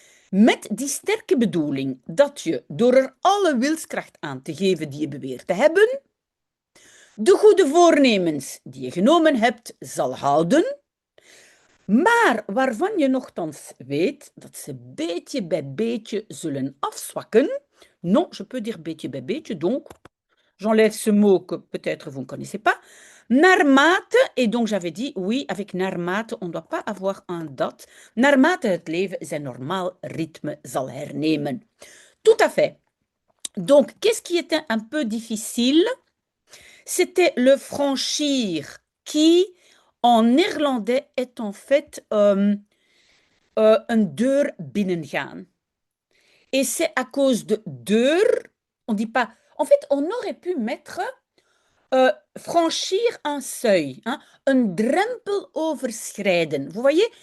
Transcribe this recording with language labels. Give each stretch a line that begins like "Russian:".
Dutch: Met die sterke bedoeling dat je, door er alle wilskracht aan te geven die je beweert te hebben, de goede voornemens die je genomen hebt zal houden, maar waarvan je nochtans weet dat ze beetje bij beetje zullen afzwakken.
French: Non, je peux dire
Dutch: beetje bij beetje,
French: donc j'enlève ce mot que peut-être vous ne connaissez pas. Naarmate, et donc j'avais dit, oui, avec naarmate, on ne doit pas avoir un dat.
Dutch: Naarmate het leven zijn normaal rythme zal hernemen.
French: Tout à fait. Donc, qu'est-ce qui était un peu difficile? C'était le franchir, qui, en néerlandais, est en fait
Dutch: een deur binnengaan.
French: Et c'est à cause de deur, on ne dit pas... En fait, on aurait pu mettre franchir un seuil, hein, un
Dutch: drempel overschrijden.
French: Vous voyez?